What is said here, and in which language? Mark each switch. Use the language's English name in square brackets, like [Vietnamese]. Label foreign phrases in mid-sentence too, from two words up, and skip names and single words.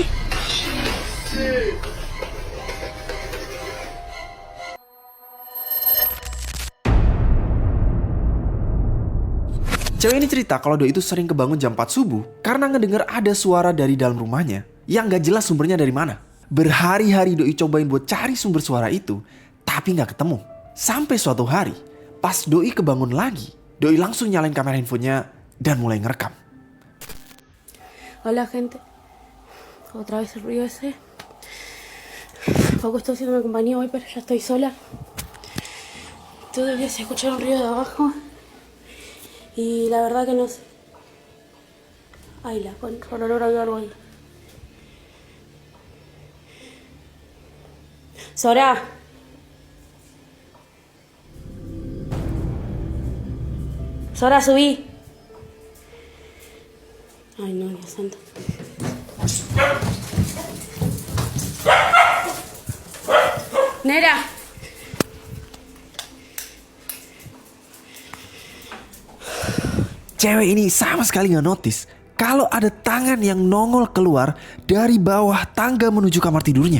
[Indonesian] Cewek ini cerita kalau doi itu sering kebangun jam 4 subuh karena ngedenger ada suara dari dalam rumahnya yang gak jelas sumbernya dari mana. Berhari-hari doi cobain buat cari sumber suara itu, tapi gak ketemu. Sampai suatu hari, pas doi kebangun lagi, doi langsung nyalain kamera handphonenya dan mulai ngerekam. [Spanish] Hola gente, otra vez el ruido ese. Poco estoy haciéndome compañía hoy, pero ya estoy sola. Todo el día se escucha un ruido de abajo y la verdad que no sé. Ay, la con olor a algo ahí. Sora. Sora, subí. Ay, no, Dios santo. Nera. [Indonesian] Cewek ini sama sekali gak notice kalau ada tangan yang nongol keluar dari bawah tangga menuju kamar tidurnya.